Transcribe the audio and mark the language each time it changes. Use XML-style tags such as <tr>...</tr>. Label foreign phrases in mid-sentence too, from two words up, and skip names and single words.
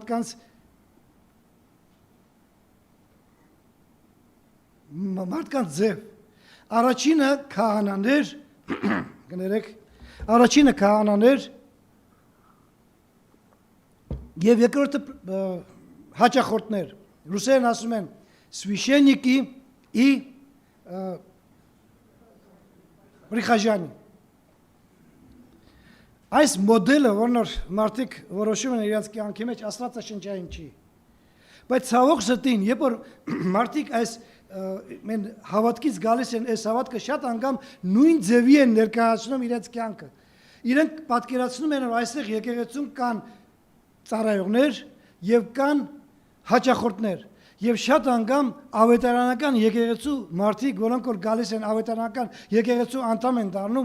<hy>մարդկանց ձև։ Առաջինը քահանաներ, կներեք, առաջինը քահանաներ, Եվ երկրորդը հաճախորդներ։ Ռուսերեն ասում են</hy> <ru>священники и прихожане։</ru> <hy>Այս մոդելը, որն մարդիկ որոշում են իրենց կյանքի մեջ, աստվածաշնչային չի։ Բայց ցավոք սրտին, երբ որ մարդիկ այս մեն հավատքից գալիս են, այս հավատքը շատ անգամ նույն ձևի են ներկայացնում իրենց կյանքը։ Իրենք պատկերացնում են, որ այստեղ եկեղեցում կան ծառայողներ եւ կան հաճախորդներ։ Եվ շատ անգամ ավետարանական եկեղեցու մարդիկ, որոնք որ գալիս են ավետարանական եկեղեցու անդամ են դառնում,</hy>